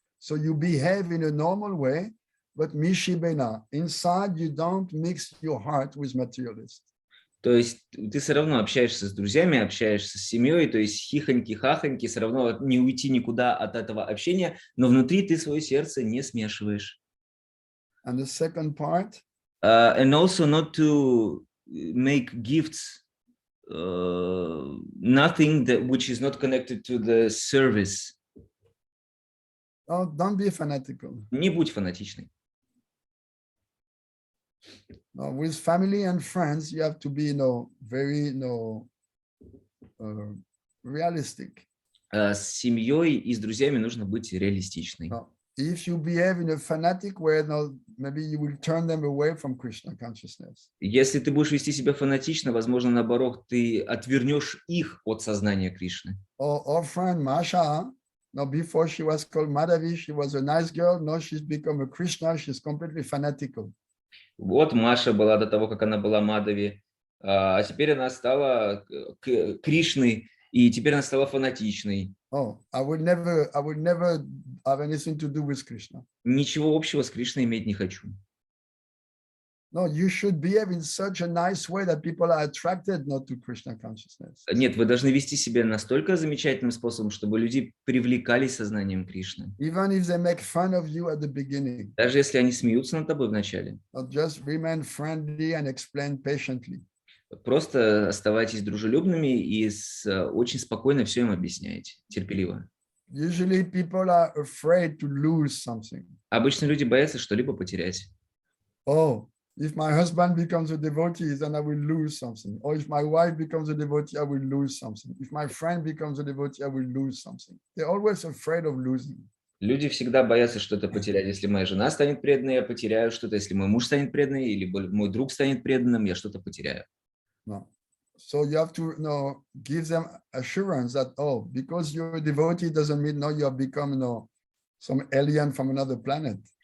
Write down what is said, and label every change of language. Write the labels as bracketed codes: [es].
[en] So you behave in a normal way, but mishibena, inside you don't mix your heart with materialists. [ru] То есть ты все равно общаешься с друзьями, общаешься с семьей, то есть хихоньки-хахоньки, все равно не уйти никуда от этого общения, но внутри ты свое сердце не смешиваешь. [en] And the second part? And also not to make gifts nothing which is not connected to the service. Oh, don't be fanatical. [ru] Не будь фанатичной. [en] With family and friends, you have to be, very, realistic. [ru] С семьей и с друзьями нужно быть реалистичной. [en] If you behave in a fanatic way, maybe you will turn them away from Krishna consciousness. [ru] Если ты будешь вести себя фанатично, возможно, наоборот, ты отвернешь их от сознания Кришны. [en] Our friend Masha, Now, before she was called Madhavi, she was a nice girl. Now she's become a Krishna. She's completely fanatical. [ru] Вот Маша была до того, как она была Мадhavi, а теперь она стала Кришной, и теперь она стала фанатичной. [en] Oh, I would never have anything to do with Krishna. [ru] Ничего общего с Кришной иметь не хочу. [en] No, you should behave in such a nice way that people are attracted not to Krishna consciousness. [ru] Нет, вы должны вести себя настолько замечательным способом, чтобы люди привлекались сознанием Кришны. [en] Even if they make fun of you at the beginning. [ru] Даже если они смеются над тобой вначале. [en] Just remain friendly and explain patiently. [ru] Просто оставайтесь дружелюбными и очень спокойно все им объясняйте, терпеливо. [en] Usually people are afraid to lose something. [ru] Обычно люди боятся что-либо потерять. [en] Oh, if my husband becomes a devotee, then I will lose something. Or if my wife becomes a devotee, I will lose something. If my friend becomes a devotee, I will lose something. They're always afraid of losing. [ru] Люди всегда боятся что-то потерять. Если моя жена станет преданной, я потеряю что-то. Если мой муж станет преданным, или мой друг станет преданным, я что-то потеряю. [en] No. So you have to give them assurance that, oh, because you're a devotee doesn't mean now you have become some alien from another planet.